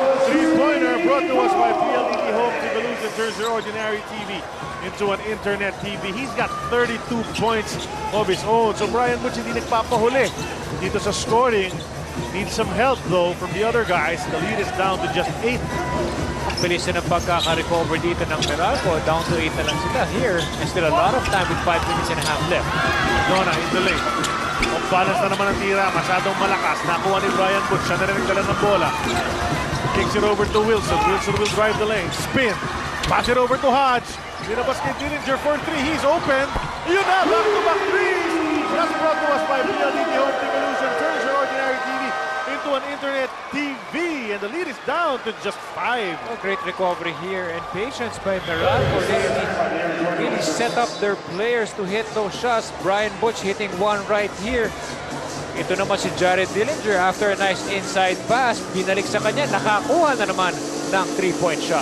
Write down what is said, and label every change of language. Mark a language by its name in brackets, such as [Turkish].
[English] Three-pointer brought to us by PLDT Home to Galuza Jersey Ordinary TV into an internet TV. He's got 32 points of his own. So Brian Butch [Filipino] hindi nagpapahuli dito sa [English] scoring. Needs some help though from the other guys. The lead is down to just 8. [Filipino] Bilis na ng pagkaka-recover dito ng Meralco. [English] Down to 8 [Filipino] na lang sila [English] here. And still a lot of time with 5 minutes and a half left. Donna in the lane. [Filipino] Off-balance na naman ang tira. Masyadong malakas. Nakuha ni Brian Butch. Siya na rin nagdala ng bola. [English] Kicks it over to Wilson. Wilson will drive the lane. Spin. Pass it over to Hodge. [Filipino] Binabas kay [English] Dillinger for 3. He's open. [Filipino] Yun na. [English] Back-to-back threes. That's brought to us by PLDT Home Evolution. Turns your ordinary TV into an internet TV. And the lead is down to just 5. Oh, great recovery here and patience by Meralco. They really set up their players to hit those shots. Brian Butch hitting one right here. [Filipino] Ito naman si Jared Dillinger [English] after a nice inside pass. [Filipino] Binalik sa kanya, nakakuha na naman ng 3-point shot.